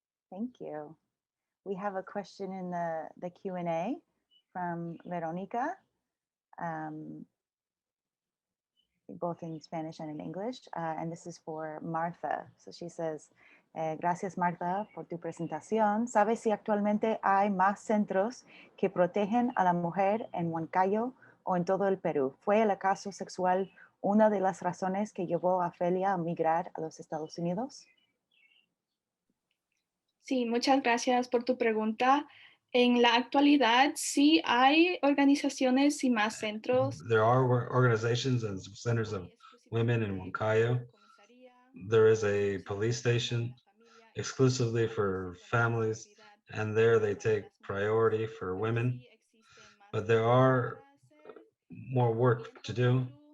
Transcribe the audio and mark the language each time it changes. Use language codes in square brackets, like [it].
[en] Thank you. We have a question in the Q&A from Veronica, both in Spanish and in English, and this is for Martha. So she says, [es] gracias Martha por tu presentación. ¿Sabes si actualmente hay más centros que protegen a la mujer en Huancayo o en todo el Perú? ¿Fue el acoso sexual una de las razones que llevó a Felia a migrar a los Estados Unidos? Sí, muchas gracias por tu pregunta. En la actualidad, sí hay organizaciones y más centros. [en] There are organizations and centers of women in Huancayo. There is a police station exclusively for families, and there they take priority for women. But there are more work to do.